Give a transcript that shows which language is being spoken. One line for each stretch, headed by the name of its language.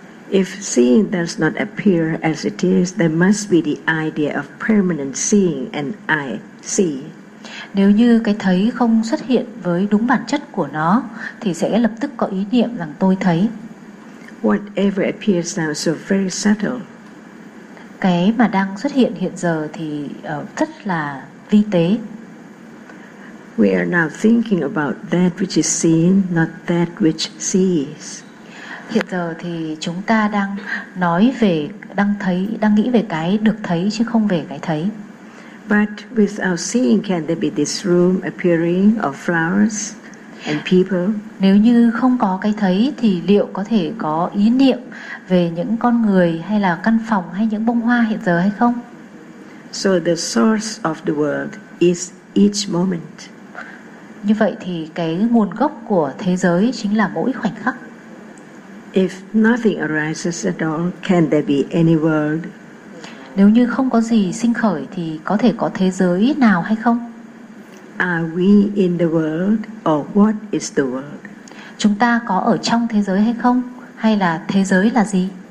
English: If seeing does not appear as it is, there must be the idea of permanent seeing and I see.
Vietnamese: Nếu như cái thấy không xuất hiện với đúng bản chất của nó thì sẽ lập tức có ý niệm rằng tôi thấy.
English: Whatever appears now is so very subtle.
Vietnamese: Cái mà đang xuất hiện hiện giờ thì rất là vi tế.
English: We are now thinking about that which is seen, not that which sees.
Vietnamese: Hiện giờ thì chúng ta đang nói về, đang thấy, đang nghĩ về cái được thấy chứ không về cái thấy.
English: But without seeing, can there be this room appearing of flowers and people?
Vietnamese: Nếu như không có cái thấy thì liệu có thể có ý niệm về những con người hay là căn phòng hay những bông hoa hiện giờ hay không?
English: So the source of the world is each moment.
Vietnamese: Như vậy thì cái nguồn gốc của thế giới chính là mỗi khoảnh khắc.
English: If nothing arises at all, can there be any world?
Vietnamese: Nếu như không có gì sinh khởi thì có thể có thế giới nào hay không?
English: Are we in the world or what is the world?
Vietnamese: Chúng ta có ở trong thế giới hay không? Hay là thế giới là gì?